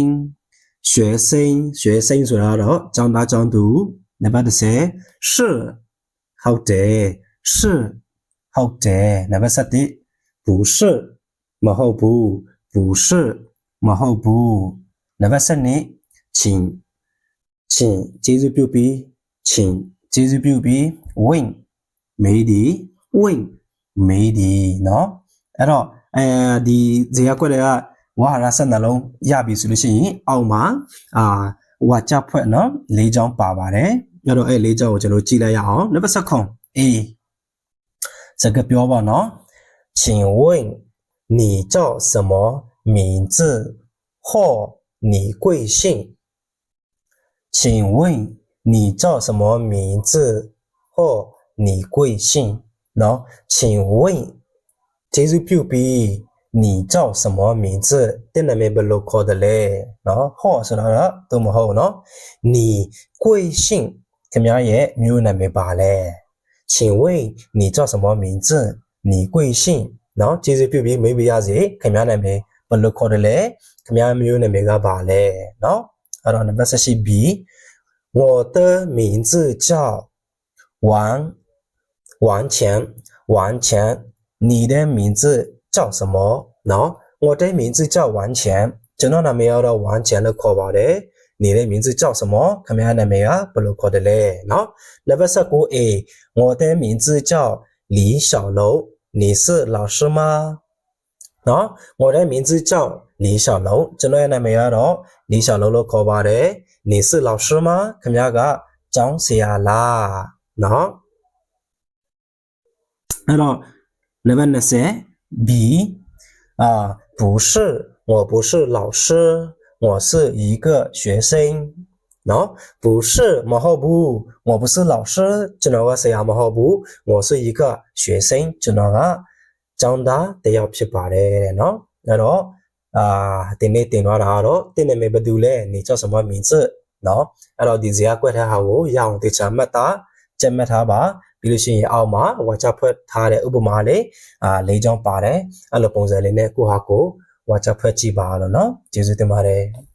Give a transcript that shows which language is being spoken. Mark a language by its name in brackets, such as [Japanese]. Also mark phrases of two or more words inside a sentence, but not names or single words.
[Burmese] ဆိုတာတော့ကျောင်းသားကျောင်းသူနံပါတ်10是ဟုတ်တယ်နံပါတ်7 不是မဟုတ်ဘူးနံပါတ်12请ကျေးဇူးပြုပြီး win မေးဒီနော်အဲ့ တော့ဒီဇေယျကွက်တွေကဝါဟာရ12လုံးရပြီဆိုလို့ရှိရင်အောက်မှာဝါကြဖွဲ့နော်၄ချောင်းပါပါတယ်အဲ့တော့အဲ့၄ချောင်းကိုကျွန်တော်ကြည့်လိုက်ရအောင်နံပါတ် [Chinese] 9 A [Burmese] စကားပြောပါနော် [Chinese] 请问你叫什么名字或你贵姓请问你叫什么名字或你贵姓နော်请问ကျေးဇူးပြုပြီး你叫什么名字 [Burmese] တဲ့နာမည်ဘယ်လို ခေါ်တယ်လဲနော်ဟောဆိုတာတော့မဟုတ်နော် [Chinese] 你贵姓 [Burmese] ခင်ဗျားရဲ့မျိုးနာမည်ပါလဲ [Chinese] 请问你叫什么名字你贵姓 [Burmese] နော်ကျေးဇူးပြုပြီးမေးပြရစီခင်ဗျားနာမည်ဘယ်လိုခေါ်တယ်လဲခင်ဗျားမျိုးနာမည်ကပါလဲနော်အဲ့တော့နံပါတ်18 B [Chinese] 我的名字叫王钱你的名字叫什么နော်我的名字叫王钱 [Burmese] ကျွန်တော်နာမည်ကတော့ 王钱လို့ခေါ်ပါတယ် [Chinese] 你的名字叫什么 [Burmese] ခင်ဗျားနာမည်ကဘယ်လိုခေါ်တယ်လဲနော်နံပါတ်19 A [Chinese] 我的名字叫李小楼你是老师吗 [Burmese] နော် [Chinese] 我的名字叫 [Burmese] 李小楼ကျွန်တော်ရဲ့နာမည်ကတော့李小楼လို့ခေါ်ပါတယ် [Chinese] 你是老师吗 [Burmese] ခင်ဗျားကကျောင်းဆရာလားနော် အဲ့တော့နံပါတ်20 B [Chinese] 不是我不是老师我是一个学生နော်不是မဟုတ် [Burmese] ဘူး [Chinese] 我不是老师 [Burmese] ကျွန်တော်ကဆရာမဟုတ်ဘူး [Chinese] 我是一个学生 [Burmese] ကျွန်တော်ကကျောင်းသားတယောက်ဖြစ်ပါတယ်တဲ့နော်အဲ့တော့ဒီနေ့တင်သွားတာကတော့တင်းနာမည်ဘယ်သူလဲ [Chinese] 你叫什么名字 [Burmese] နော်အဲ့တော့ဒီဇာတ်ကွက်ထားဟာကိုရအောင်တေချာမှတ်ထားပါပြီးလို့ရှိရင်အောက်မှာဝါချဖွဲ့ထားတဲ့ဥပမာလေး၄ချောင်းပါတယ်အဲ့လိုပုံစံလေးနဲ့ကိုဟာကိုဝါချဖွဲ့ကြည့်ပါလို့နော်ကျေးဇူးတင်ပါတယ်